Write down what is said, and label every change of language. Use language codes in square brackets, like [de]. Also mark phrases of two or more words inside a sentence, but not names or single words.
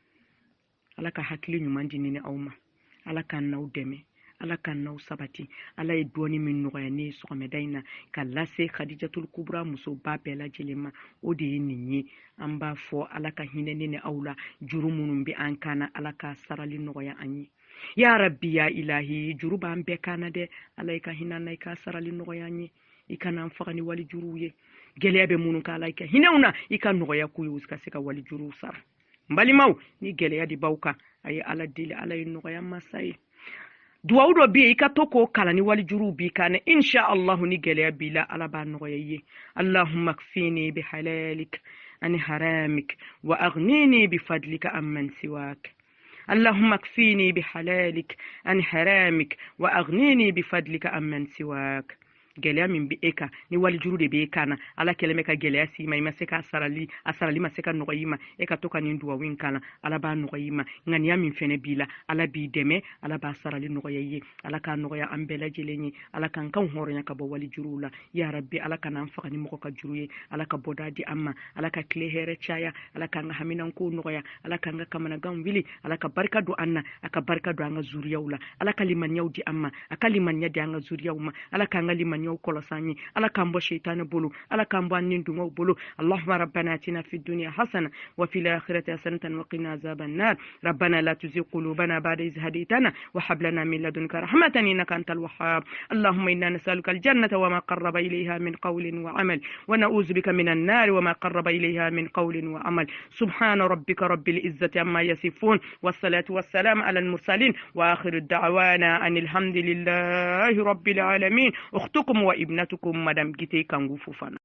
[bm] ala ka hakili ɲuman di ɲini aw ma ala k'an n'aw dɛmɛ ala ka n'aw sabati ala ye dɔɔni min nɔgɔya ne ye sɔgɔmɛda in na ka lase khadijatul kubra muso ba bɛɛ lajɛlen ma o de ye nin ye an b'a fɔ ala ka hinɛ ne ni aw la juru minnu bɛ an kana ala ka sarali nɔgɔya an ye [ar] يا ربي يا إلهي [bm] juru b'an bɛɛ kana dɛ ala i ka hinɛ na i ka sarali nɔgɔya an ye i kana an faga ni wali juruw ye gɛlɛya bɛ minnu k'ala i ka hinɛw na i ka nɔgɔya k'u ye u ka se ka wali juruw sara n balimaw ni gɛlɛya de b'aw kan a ye ala deli ala ye nɔgɔya masa ye duwawu dɔ bɛ yen i ka to k'o kalan ni wali juruw b'i kan [ar] إن شاء الله [bm] ni gɛlɛya b'i la ala b'a nɔgɔya i ye [ar] اللهم اكفني بحلالك عن حرامك وأغنني بفضلك عمن سواك اللهم اكفيني بحلالك عن حرامك وأغنيني بفضلك عمن سواك [bm] gɛlɛya min bi e kan ni wali juru de b'e kan na ala kɛlen bɛ ka gɛlɛya s'i ma i ma se ka sarali ma se ka nɔgɔya i ma e ka to ka nin duwawu in kan na ala b'a nɔgɔya i ma ŋaniya min fɛnɛ b'i la ala b'i dɛmɛ ala b'a sarali nɔgɔya i ye ala k'a nɔgɔya an bɛɛ lajɛlen ye ala k'an kan hɔrɔnya ka bɔ wali juruw la ya rabbi ala ka n'an faga ni mɔgɔ ka juru ye ala ka bɔda di an ma ala ka tile hɛrɛ caya ala k'an ka haminankow nɔgɔya ala k'an ka kamanagan wuli ala ka barika don an na a ka barika don an ka zuriyaw la ala ka limaniyaw di an ma a ka limaniya di an ka zuriyaw ma ala k'an ka limaniyaw kɔlɔsan ye ala k'an bɔ shaytan bolo ala k'an bɔ an ni dungaw bolo [ar] اللهم ربنا آتنا في الدنيا حسنة وفي الآخرة حسنة وقنا عذاب النار ربنا لا تزغ قلوبنا بعد إذ هديتنا وهب لنا من لدنك رحمة إنك أنت الوهاب اللهم إنا نسألك الجنة وما قرب إليها من قول وعمل ونعوذ بك من النار وما قرب إليها من قول وعمل سبحان ربك رب العزة عما يصفون والصلاة والسلام على المرسلين وآخر دعوانا أن الحمد لله رب العالمين أختكم وابنتكم madam Gite Kangu Fofana.